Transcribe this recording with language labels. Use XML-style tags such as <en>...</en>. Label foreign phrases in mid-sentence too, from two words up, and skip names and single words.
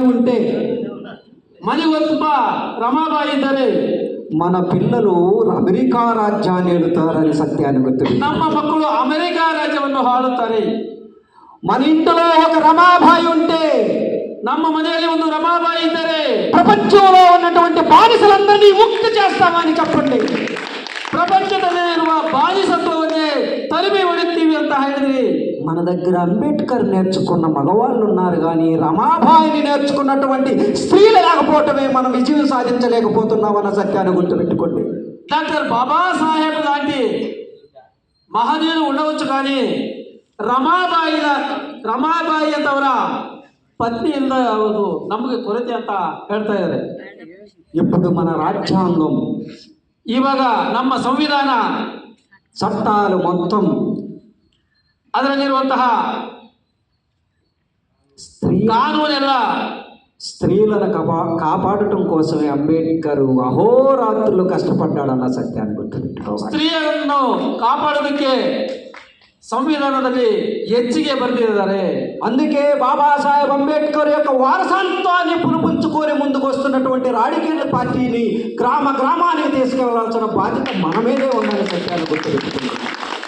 <te>ఉంటే,</te> <kn>ಮನೆಗೊಬ್ಬ ರಮಾಬಾಯಿ ಇದ್ದರೆ</kn> <te>మన పిల్లలు అమెరికా రాజ్యాన్ని ఏలుతారని సత్యాన్ని గుర్తు.</te> <kn>ನಮ್ಮ ಮಕ್ಕಳು ಅಮೆರಿಕ ರಾಜ್ಯವನ್ನು ಆಳುತ್ತಾರೆ.</kn> <te>మన ఇంట్లో ఒక రమాబాయి ఉంటే,</te> <kn>ನಮ್ಮ ಮನೆಯಲ್ಲಿ ಒಂದು ರಮಾಬಾಯಿ ಇದ್ದರೆ</kn> <te>ప్రపంచంలో ఉన్నటువంటి బానిసలందరినీ ముక్తి చేస్తామని చెప్పండి.</te> <kn>ಪ್ರಪಂಚದಲ್ಲಿ ಇರುವ ಬಾನಿಸತ್ವವನ್ನೇ ತರಿಮೆ ಹೊಡಿತೀವಿ ಅಂತ ಹೇಳಿದ್ರಿ.</kn> <te>మన దగ్గర అంబేద్కర్ నేర్చుకున్న మగవాళ్ళు ఉన్నారు, కానీ రమాబాయిని నేర్చుకున్నటువంటి స్త్రీలు లేకపోవటమే మనం విజయం సాధించలేకపోతున్నాం అన్న సత్యాన్ని గుర్తుపెట్టుకోండి. డాక్టర్ బాబాసాహెబ్ లాంటి మహనీయులు ఉండవచ్చు, కానీ</te> <kn>ರಮಾಬಾಯಿ ಅಂತವರ ಪತ್ನಿ ಇಲ್ಲದ ಅವರು ನಮಗೆ ಕೊರತೆ ಅಂತ ಹೇಳ್ತಾ ಇದ್ದಾರೆ.</kn> <te>ఇప్పుడు మన రాజ్యాంగం,</te> <kn>ಇವಾಗ ನಮ್ಮ ಸಂವಿಧಾನ,</kn> <te>చట్టాలు మొత్తం</te> <kn>ಅದರಲ್ಲಿರುವಂತಹ ಕಾನೂನೆಲ್ಲ</kn> <te>స్త్రీలను కాపాడటం కోసమే అంబేద్కర్ అహోరాత్రులు కష్టపడ్డాడన్న సత్యాన్ని గుర్తుపెట్టుకోవాలి.</te> <kn>ಸ್ತ್ರೀಯರನ್ನು ಕಾಪಾಡೋದಕ್ಕೆ ಸಂವಿಧಾನದಲ್ಲಿ ಹೆಚ್ಚಿಗೆ ಬರೆದಿದ್ದಾರೆ.</kn> <te>అందుకే బాబాసాహెబ్ అంబేద్కర్ యొక్క వారసత్వాన్ని పునిపుంచుకొని ముందుకు వస్తున్నటువంటి రాడికల్ పార్టీని గ్రామానికి తీసుకెళ్లాల్సిన బాధ్యత మన మీదే ఉందని సత్యాన్ని గుర్తుపెట్టుకుంటున్నాం.</te>